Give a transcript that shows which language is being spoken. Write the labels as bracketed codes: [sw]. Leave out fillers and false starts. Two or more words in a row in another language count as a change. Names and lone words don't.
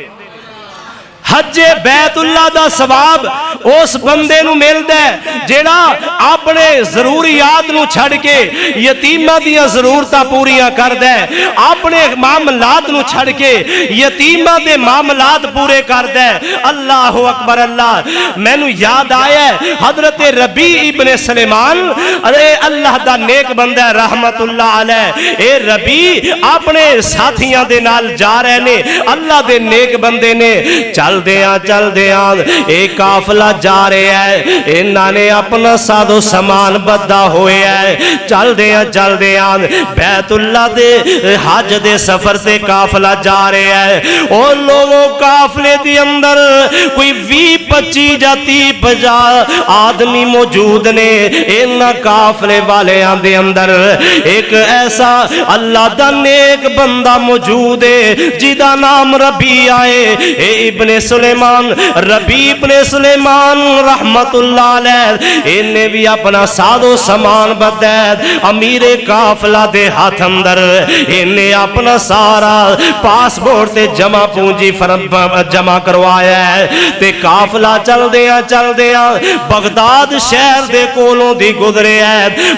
[pa] حجِ بیت اللہ دا ثواب اس بندے نوں ملدا ہے جیہڑا اپنے ضروریات نوں چھڈ کے یتیماں دیاں ضرورتاں پوریاں کردا ہے، اپنے معاملات نوں چھڈ کے یتیماں دے معاملات پورے کردا ہے. [ar] الله أكبر. [pa] اللہ مینوں یاد آیا حضرت ربیع ابن سلیمان، ارے اللہ دا نیک بندہ [ar] رحمة الله عليه. [pa] اے ربیع اپنے ساتھیاں دے نال جا رہے نے، اللہ دے نیک بندے نے. چلدیاں اک قافلہ جا رہا ہے، انہاں نے اپنا سادو سامان بدھا ہویا ہے. چلدیاں بیت اللہ دے حج دے سفر سے قافلہ جا رہا ہے. اور لوگوں قافلے کے اندر کوئی 20-25 یا 30-50 آدمی موجود نے. انہاں قافلے والیاں دے اندر اک ایسا اللہ دا نیک بندہ موجود ہے جیدا نام ربیع اے. इब्ने सुलेमान, रबी इब्ने सुलेमान [ar] رحمة الله عليه, [pa] انہیں وی اپنا سادو سامان بدید امیرِ قافلہ دے ہتھ اندر انہیں اپنا سارا پاسپورٹ تے جمع پونجی جمع کروایا ہے. تے قافلہ چلدیاں بغداد شہر دے کولوں دی گزرے ہے.